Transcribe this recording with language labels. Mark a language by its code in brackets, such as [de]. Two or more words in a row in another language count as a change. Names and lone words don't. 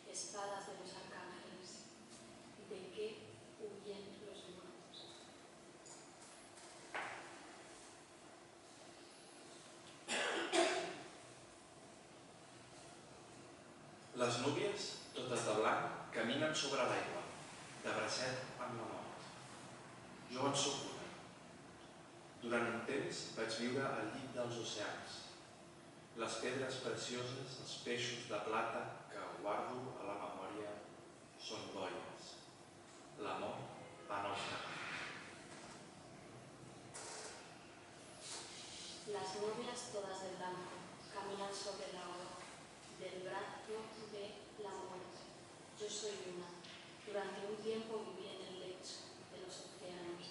[es] espadas de los arcángeles. ¿De qué huyen los muertos? [ca] Les núvies, totes de blanc, caminen sobre l'aigua, de bracet amb la mort. Jo en sóc una. Durant un temps vaig viure al llit dels oceans. Les pedres precioses, els peixos de plata que guardo a la memòria són boies. L'amor va naufragar. [es] Las novias todas de blanco caminan sobre el agua, del brazo de la muerte. Yo soy una. Durante un tiempo viví en el lecho de los océanos.